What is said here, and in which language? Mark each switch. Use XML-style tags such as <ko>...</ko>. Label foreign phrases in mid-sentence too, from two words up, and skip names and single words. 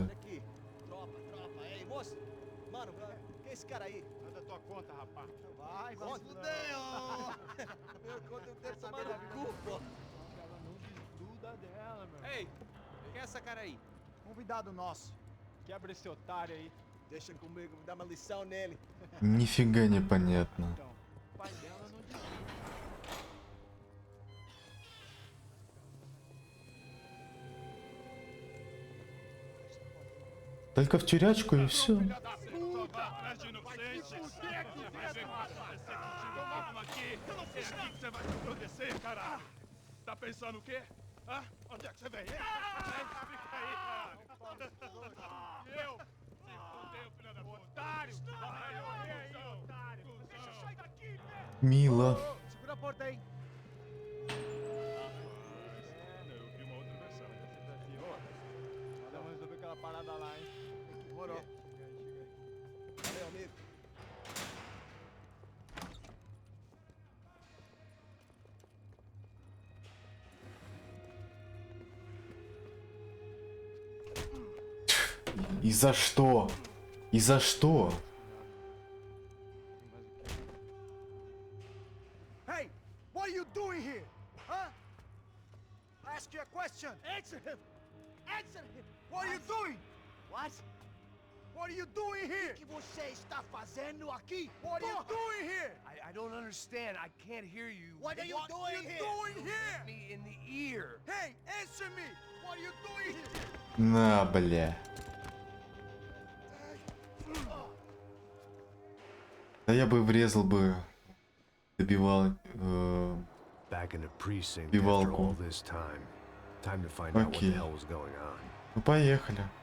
<pt>Ei, moço. Mano, quem é esse cara aí? Manda tua conta, rapaz. Vai, vai se fuder, ó. Eu conto inteiro sabendo a culpa. Ela não desgruda dela, meu. Ei, quem é essa cara aí? Convidado nosso. Quebra esse otário aí. Deixa comigo, dá uma lição nele.</pt> <ru>Нифига непонятно.</ru> <pt>O pai dela não desgruda.</pt> <ru>Только в тюрячку и все.</ru> <pt>Tá pensando o quê? Hã? Onde é que você vem? Fica aí, cara. Eu? Se fudeu, filho da puta. Otário! Vai morrer aí, otário! Deixa eu sair daqui, velho!</pt> <ru>Мило.</ru> <pt>Segura a porta aí. Eu vi uma outra versão. Você tá assim, ó. Vamos resolver aquela parada lá, hein? Demorou. Valeu, amigo.</pt> <ru>И за что? И за что?</ru> <en>Hey, what are you doing here? Huh? I ask you a question. Answer him. Answer him. What are you doing? What? What are you doing here?</en> <pt>O que você está fazendo aqui?</pt> <en>What are you doing here? I don't understand. I can't hear you. What are you doing here? What are you doing here? Me in the ear. Hey, answer me. What are you doing here?</en> <ru>На, бля. Да я бы врезал бы, добивал бивалку. Окей. Ну поехали.</ru>